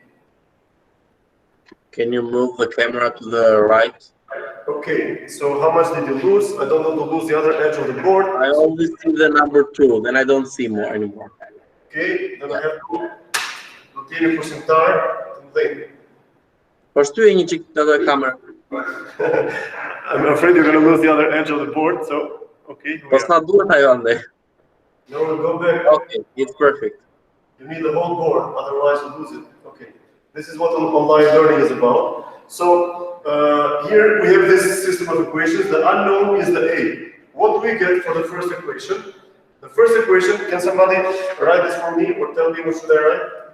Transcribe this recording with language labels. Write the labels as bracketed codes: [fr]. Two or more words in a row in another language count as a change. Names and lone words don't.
[en] Can you move the camera to the right? Okay, so how much did you lose? I don't want to lose the other edge of the board. I only see the number 2, then I don't see more anymore. Okay, then I have to continue for some time. Просто и не чик the camera. I'm afraid you're going to lose the other edge of the board, so okay. Просто надо Taiwan. No, we'll go back. Okay, it's perfect. You need the whole board, otherwise you lose it. Okay, this is what online learning is about. So here we have this system of equations. The unknown is the a. What do we get for the first equation? The first equation, can somebody write this for me or tell me what should I write?